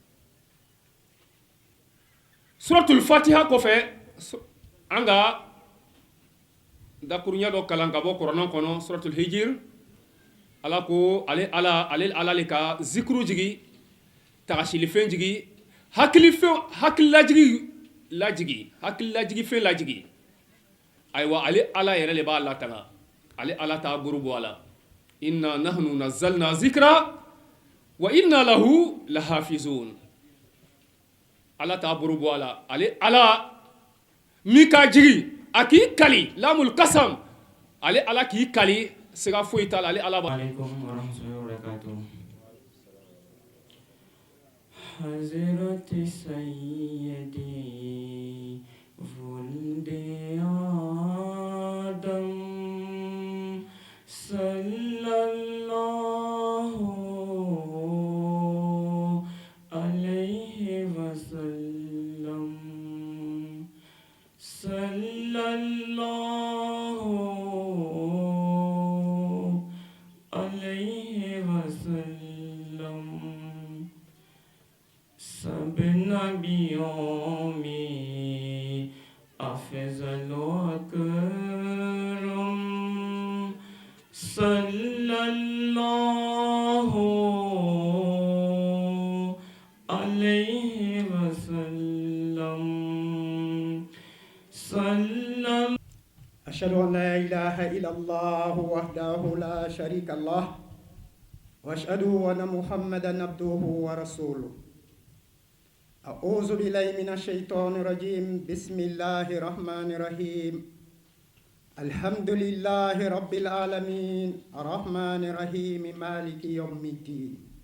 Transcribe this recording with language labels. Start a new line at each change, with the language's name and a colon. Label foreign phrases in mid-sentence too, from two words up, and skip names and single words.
Bambara: suratul fatiha kɔfɛ an ka dakuruɲɛ dɔ kalan ka bɔ kuranna kɔnɔ suratul hijir ala ko ale ala le ka zikuru jigi tagasilifɛn jigi hakililajigi fɛn lajigi ayiwa ale ala yɛrɛ le b'a latanga ale ala t'a buru bɔ a la
Arabic: إنا نحن نزلنا الذكر وإنا له لحافظون
Bambara: ala t'a buru bɔ a la ale ala min ka jigi a k'i kali lamul kasam ale ala k'i kali siga foyi t'a la ale ala b'a
Arabic: عليكم ورحمة الله وبركاته. حضرت سيدي ولد آدم صلى الله عليه وسلم صلى الله
Urdu: عليه وسلم سب نبیوں میں افضل و اکرم
Arabic: صلی اللہ علیہ وسلم أشهد أن لا إله إلا الله وحده لا شريك له وأشهد أن محمدا عبده ورسوله أعوذ بالله من الشيطان الرجيم بسم الله الرحمن الرحيم الحمد لله رب العالمين الرحمن الرحيم مالك يوم الدين